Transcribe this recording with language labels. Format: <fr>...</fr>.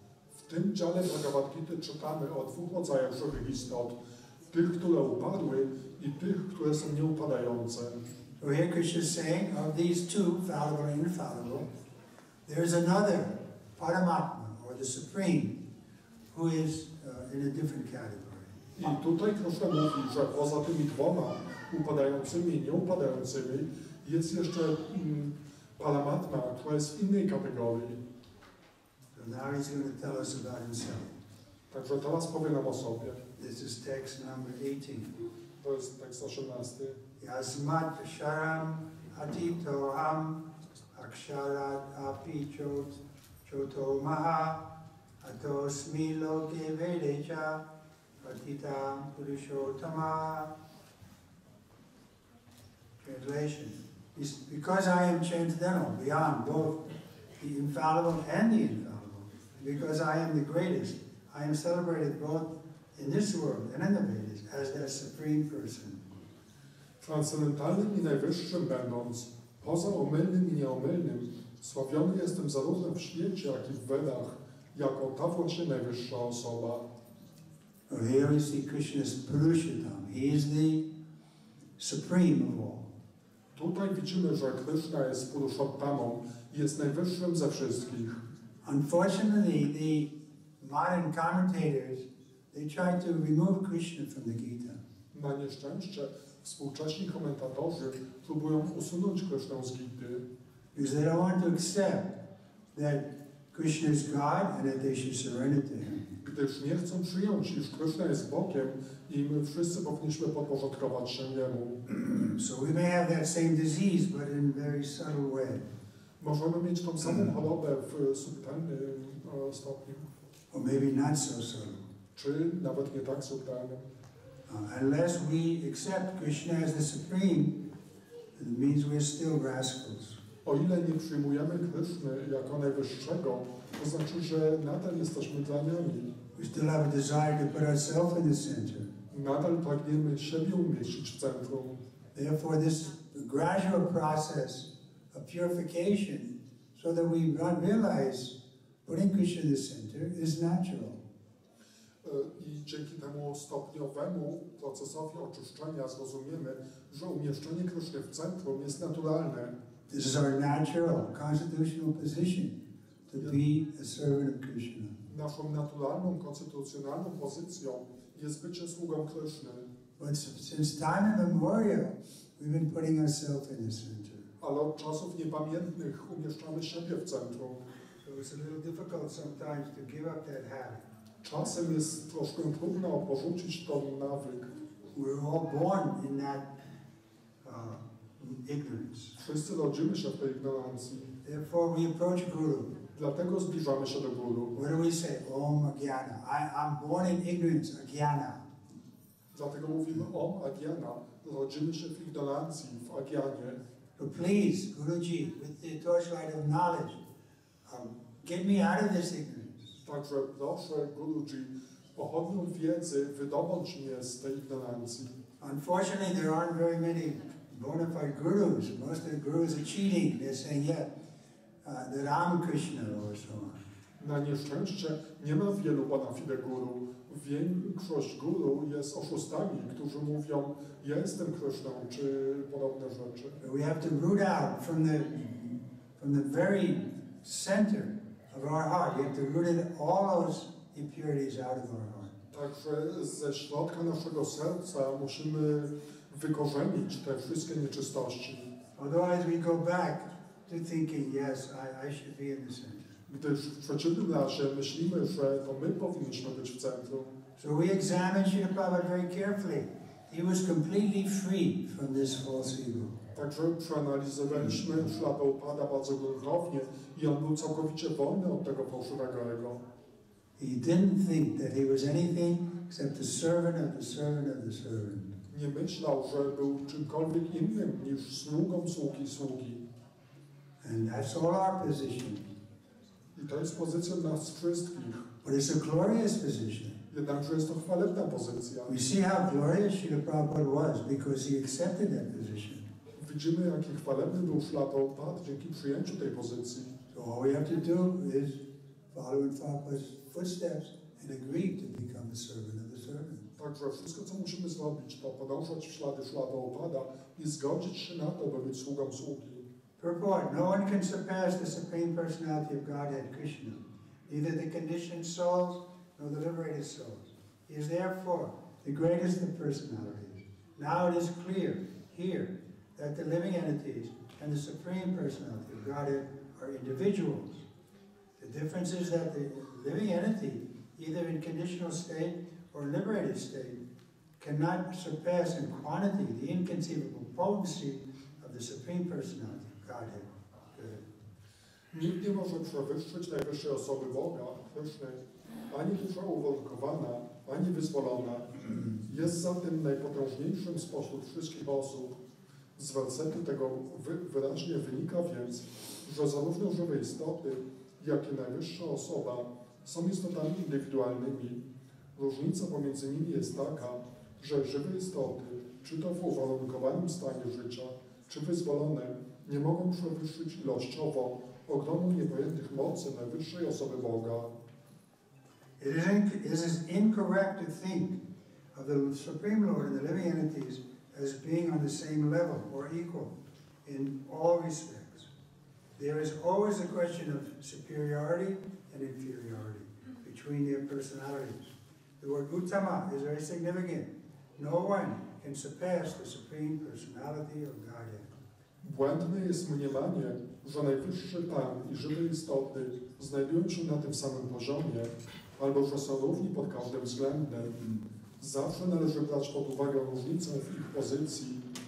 <pl>W tym dziale Bhagavad Gita czytamy o dwóch rodzajach żywych istot. Tych, które upadły i tych, które są nieupadające.</pl> <en>So here Krishna is saying, of these two, fallible and infallible, there is another, Paramatma, or the Supreme, who is in a different category.</en> <pl>I tutaj Krishna mówi, że poza tymi dwoma upadającymi i nieupadającymi jest jeszcze Paramatma, która jest w innej kategorii.</pl> <en>So now he's going to tell us about himself.</en> <pl>Także teraz powie nam o sobie.</pl> <en>This is text number 18.</en> <pl>To jest tekst 18.</pl> <sa>Yasmat sharam atitoham aksharat api choto maha atosmi loke vedecha patitam purushottama.</sa> <en>Translation. Because I am transcendental, beyond both the infallible and the infallible, because I am the greatest, I am celebrated both in this world and in the Vedas as that supreme person.</en> <pl>Transcendentalnym i najwyższym będąc, poza omylnym i nieomylnym, sławiony jestem zarówno w świecie, jak i w Vedach, jako ta właśnie najwyższa osoba.</pl> <en>Here we see Krishna's Purushottam. He is the supreme of all.</en> <pl>Tutaj widzimy, że Kryszna jest Purushottamą i jest najwyższym ze wszystkich.</pl> <en>Unfortunately, the modern commentators, they try to remove Krishna from the Gita.</en> <pl>Na nieszczęście współcześni komentatorzy próbują usunąć Krysznę z Gity,</pl> <en>Because they don't want to accept that Krishna is God and that they should surrender to Him.</en> <pl>gdyż nie chcą przyjąć, iż Kryszna jest Bogiem i my wszyscy powinniśmy podporządkować się Jemu.</pl> <en>So we may have that same disease, but in a very subtle way.</en> <pl>Możemy mieć tą samą chorobę w subtelnym stopniu,</pl> <en>Or maybe not so subtle.</en> <pl>czy nawet nie tak subtelnym.</pl> <en>Unless we accept Krishna as the supreme, it means we're still rascals.</en> <pl>O ile nie przyjmujemy Kryszny jako najwyższego, to znaczy, że nadal jesteśmy draniami.</pl> <en>We still have a desire to put ourselves in the center.</en> <pl>Nadal pragniemy siebie umieścić w centrum.</pl> <en>Therefore, this gradual process of purification, so that we realize putting Krishna in the center is natural.</en> <pl>I dzięki temu stopniowemu procesowi oczyszczenia zrozumiemy, że umieszczenie Kryszny w centrum jest naturalne.</pl> <en>This is our natural, constitutional position, to be a servant of Krishna.</en> <pl>Naszą naturalną, konstytucjonalną pozycją jest bycie sługą Kryszny.</pl> <en>But since time immemorial, we've been putting ourselves in the center.</en> <pl>Ale od czasów niepamiętnych umieszczamy siebie w centrum.</pl> <en>So it's a little difficult sometimes to give up that habit.</en> <pl>Czasem jest troszkę trudno porzucić tą nawyk.</pl> <en>We're all born in that ignorance.</en> <pl>Wszyscy rodzimy się w tej ignorancji.</pl> <en>Therefore, we approach Guru.</en> <pl>Dlatego zbliżamy się do Guru.</pl> <en>What do we say? Om Agyana. I'm born in ignorance, Agyana.</en> <pl>Dlatego mówimy Om Agyana. Rodzimy się w ignorancji, w Agyanie.</pl> <en>So please, Guruji, with the torchlight of knowledge, get me out of this ignorance.</en> <pl>Także proszę Guruji, pochodnią wiedzy wydobądź mnie z tej ignorancji.</pl> <en>Unfortunately, there aren't very many bona fide gurus. Most of the gurus are cheating. They're saying, that I'm Krishna or so on.</en> <pl>Na nieszczęście nie ma wielu bona fide guru. Większość guru jest oszustami, którzy mówią, ja jestem Kryszną, czy podobne rzeczy.</pl> <en>We have to root out from the very center of our heart. You have to root all those impurities out of our heart.</en> <pl>Także ze środka naszego serca musimy wykorzenić te wszystkie nieczystości.</pl> <en>Otherwise we go back to thinking, yes, I should be in the center.</en> <pl>Gdyż w przeciwnym razie myślimy, że to my powinniśmy być w centrum.</pl> <en>So we examined Srila Prabhupada very carefully. He was completely free from this false ego.</en> <pl>Także przeanalizowaliśmy Srila Prabhupada bardzo gruntownie i on był całkowicie wolny od tego fałszywego ego.</pl> <en>He didn't think that he was anything except the servant of the servant of the servant.</en> <pl>Nie myślał, że był czymkolwiek innym niż sługą sługi.</pl> <en>And that's all our position.</en> <pl>I to jest pozycja nas wszystkich.</pl> <en>But it's a glorious position.</en> <pl>Jednakże jest to chwalebna pozycja.</pl> <en>We see how glorious Srila Prabhupada was because he accepted that position.</en> <pl>Widzimy, jaki chwalebny był Srila Prabhupada dzięki przyjęciu tej pozycji.</pl> <en>So all we have to do is follow in Prabhupada's footsteps and agree to become the servant of the servant.</en> <pl>Także wszystko, co musimy zrobić, to podążać w ślady Srila Prabhupada i zgodzić się na to, by być sługą sługi.</pl> <en>Purport: no one can surpass the Supreme Personality of Godhead, Krishna, neither the conditioned souls nor the liberated souls. He is therefore the greatest of personalities. Now it is clear here that the living entities and the Supreme Personality of Godhead are individuals. The difference is that the living entity, either in conditional state or liberated state, cannot surpass in quantity the inconceivable potency of the Supreme Personality of Godhead.</en> <pl>Nikt nie może przewyższyć najwyższej osoby Boga, Kryszny, ani dusza uwarunkowana, ani wyzwolona. Jest zatem najpotężniejszym spośród wszystkich osób. Z wersetu tego wyraźnie wynika więc, że zarówno żywe istoty, jak i najwyższa osoba są istotami indywidualnymi. Różnica pomiędzy nimi jest taka, że żywe istoty, czy to w uwarunkowanym stanie życia, czy wyzwolone, nie mogą przewyższyć ilościowo ogromu niepojętych mocy najwyższej osoby Boga.</pl> <en>It is incorrect to think of the Supreme Lord and the living entities as being on the same level or equal in all respects. There is always a question of superiority and inferiority between their personalities. The word Uttama is very significant. No one can surpass the Supreme Personality of Godhead.</en> <pl>Błędne jest mniemanie, że najwyższy Pan i żywe istoty znajdują się na tym samym poziomie, albo że są równi pod każdym względem. Zawsze należy brać pod uwagę różnicę w ich pozycji.</pl>